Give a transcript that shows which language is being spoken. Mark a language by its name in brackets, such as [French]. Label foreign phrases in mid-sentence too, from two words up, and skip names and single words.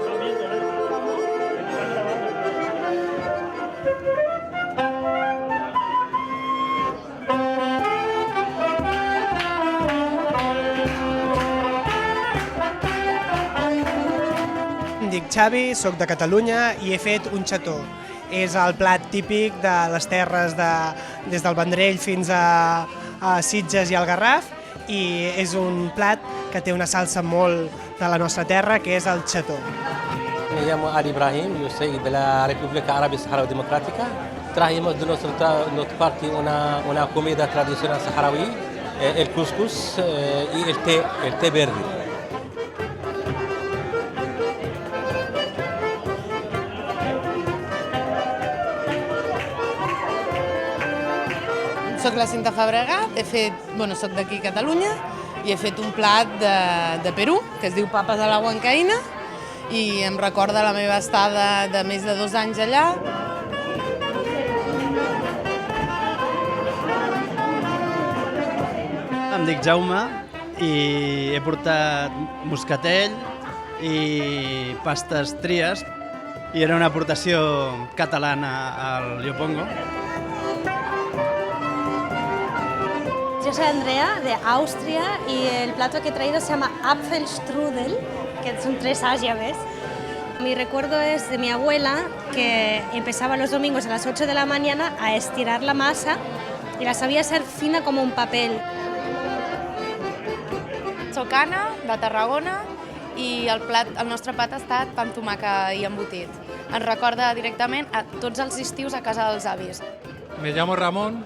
[Catalan] Em dic Xavi, soc de Catalunya i he fet un xató. És el plat típic de les terres des del Vendrell fins a Sitges i al Garraf i és un plat que té una salsa molt de la nostra terra, que és el xató. [Spanish] Me llamo Ali Ibrahim, yo soy de la República Árabe Saharaui Democrática. Trajimos de nuestra parte una comida tradicional saharaui, el couscous y el té verde. [Catalan] Soc la Cinta Fabregat, soc d'aquí a Catalunya i he fet un plat de Perú que es diu papes a la huancaïna i em recorda la meva estada de més de 2 anys allà. Em dic Jaume i he portat moscatell i pastes tries i era una aportació catalana al Llopongo. [Spanish] Yo soy Andrea, de Austria, y el plato que he traído se llama Apfelstrudel, que son 3 A's, ya ves. Mi recuerdo es de mi abuela, que empezaba los domingos a las 8 de la mañana a estirar la masa y la sabía hacer fina como un papel. [Catalan] Soc Anna, de Tarragona, i el nostre plat ha estat pa amb tomàquet i embotit. Ens recorda directament a tots els estius a casa dels avis. [Spanish] Me llamo Ramón.